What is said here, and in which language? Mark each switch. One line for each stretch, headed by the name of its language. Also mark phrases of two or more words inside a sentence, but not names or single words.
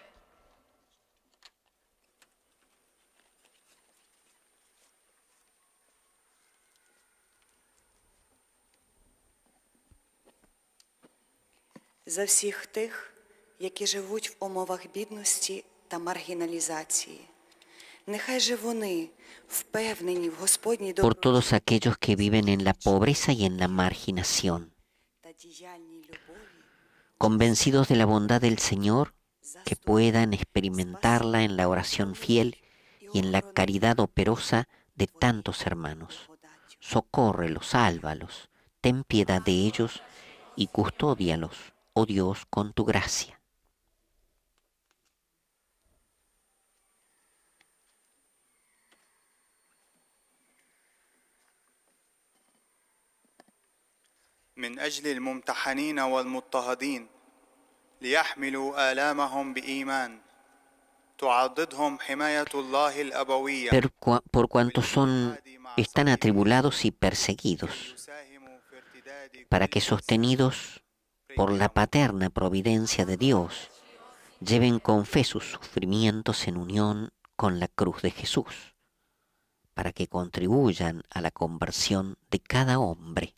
Ukrainian: За всіх тих, які живуть в умовах бідності та маргіналізації. Нехай же вони впевнені в Господній
Spanish: Por todos aquellos que viven en la pobreza y en la marginación, convencidos de la bondad del Señor, que puedan experimentarla en la oración fiel y en la caridad operosa de tantos hermanos. Socórrelos, sálvalos, ten piedad de ellos y custódialos, oh Dios, con tu gracia.
Arabic: من أجل الممتحنين والمضطهدين ليحملوا آلامهم بإيمان تعضدهم حماية الله الأبوية.
Spanish: Por cuanto están atribulados y perseguidos, para que sostenidos por la paterna providencia de Dios, lleven con fe sus sufrimientos en unión con la cruz de Jesús, para que contribuyan a la conversión de cada hombre.